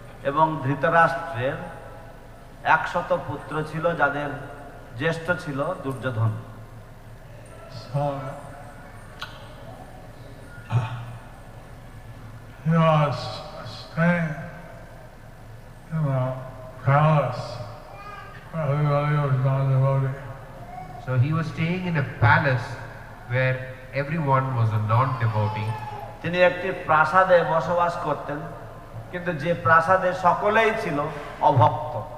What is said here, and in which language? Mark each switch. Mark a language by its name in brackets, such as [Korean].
[Bangla] এবং ধৃতরাষ্ট্রের 100 পুত্র ছিল যাদের জ্যেষ্ঠ ছিল Duryodhan. [English] So he was staying in a palace where everybody was non-devotee. So he was staying in a palace where everyone was a non-devotee. [Bangla] তিনি একটি প্রাসাদে বসবাস করতেন, কিন্তু যে প্রাসাদে সকলেই ছিল অভক্ত।